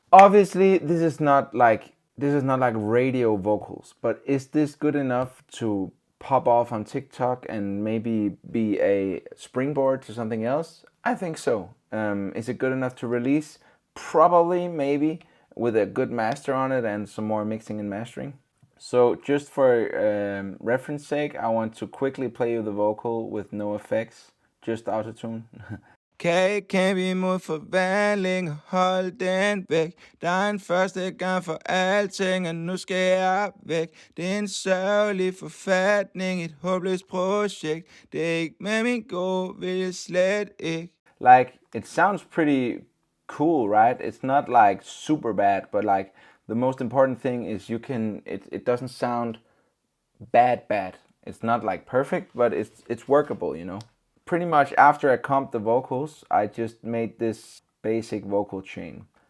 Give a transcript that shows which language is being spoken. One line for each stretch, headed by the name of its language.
English: Obviously this is not like radio vocals, but is this good enough to pop off on TikTok and maybe be a springboard to something else? I think so. Is it good enough to release? Probably, maybe, with a good master on it and some more mixing and mastering. So just for reference sake, I want to quickly play you the vocal with no effects, just autotune.
Danish: Kan vi mod forvandling og holde den væk. Der er en første gang for alting, og nu skal jeg væk. Det er en sørgelig forfatning, et håbløst projekt. Det er ikke med min gode vilje, slet ikke.
English: Like, it sounds pretty cool, right? It's not like super bad, but like the most important thing is it doesn't sound bad. It's not like perfect, but it's workable, you know. Pretty much after I comped the vocals, I just made this basic vocal chain.